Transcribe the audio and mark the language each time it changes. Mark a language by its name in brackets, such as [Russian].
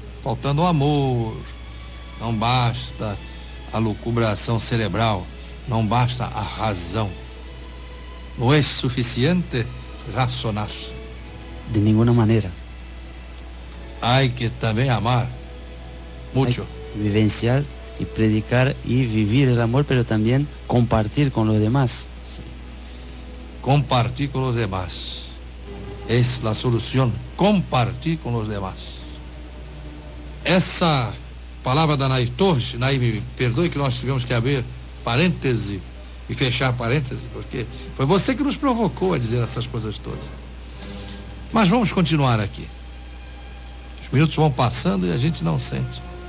[Portuguese] Faltando o amor, não basta a lucubração cerebral, não basta a razão. Não é suficiente razonar. [Spanish] De ninguna manera. Hay que também amar mucho. Vivenciar y predicar y vivir el amor, pero también compartir con los demás. Sí. Compartir con los demás es la solución. Compartir con los demás. [Portuguese] Essa palavra da Nair Torres, Nair, me perdoe que nós tivemos que abrir parêntese e fechar parêntese, porque foi você que nos provocou a dizer essas coisas todas. Mas vamos continuar aqui. Os minutos vão passando e a gente não sente.